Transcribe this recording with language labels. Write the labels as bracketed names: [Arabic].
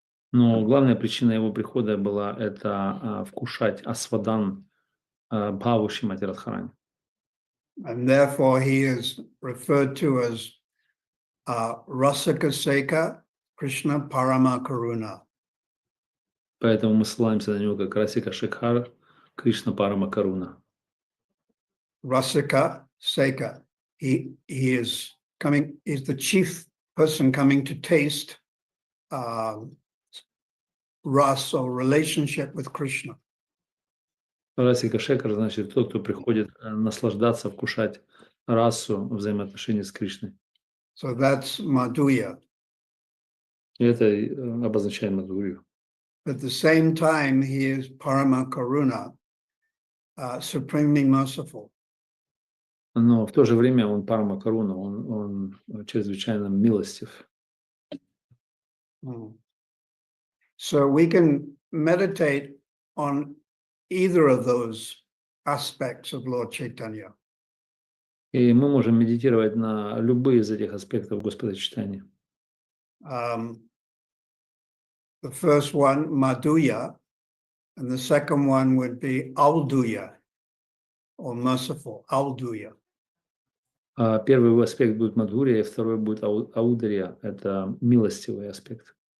[Russian] Но главная причина его прихода была это вкушать асвадан бхаву Шримати Радхарани. [English] And therefore he is referred to as Rasika Seka Krishna Parama Karuna. [Russian] Поэтому мы ссылаемся на него как Расика Шекхар Кришна Парама Каруна. [English] Rasika Seka. He is coming, is the chief person coming to taste ras or relationship with Krishna. [Russian] Расика Шекхар значит тот, кто приходит наслаждаться, вкушать расу взаимоотношений с Кришной. [English] So that's Madhuya. [Russian] И это обозначает Мадхурию. [English] At the same time, he is Parama Karuna, supremely merciful. [Russian] Но в то же время он Парама Каруна, он чрезвычайно милостив. [English] So we can meditate on either of those aspects of Lord Chaitanya. [Russian] И мы можем медитировать на любые из этих аспектов Господа Чайтаньи. [English] The first one, Madhuya, and the second one would be Auduya, or merciful, Auduya. [Russian] Первый аспект будет Мадхурия, и второй будет Аудария, это милостивый аспект.